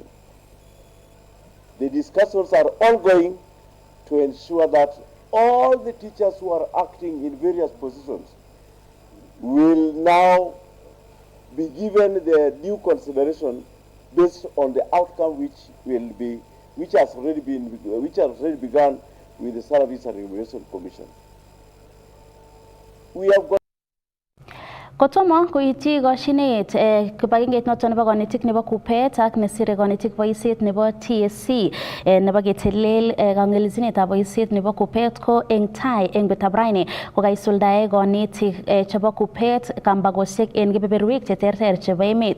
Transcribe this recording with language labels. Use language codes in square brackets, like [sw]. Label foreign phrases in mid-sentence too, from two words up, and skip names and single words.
[en] The discussions are ongoing to ensure that all the teachers who are acting in various positions will now be given the due consideration based on the outcome which has already begun with the Salaries and Remuneration Commission. We have got [kln] Kotomo koityi koshinet kibagengeit noton nebo konetik nebo Kuppet ak nesire konetik boisiet nebo TSC nebo ketelel kangelelchinetab boisiet nebo Kuppet ko eng tai eng betab raini kokaisuldae konetik chebo Kuppet kambagosiek en kebeberwek cheterter chebo emet.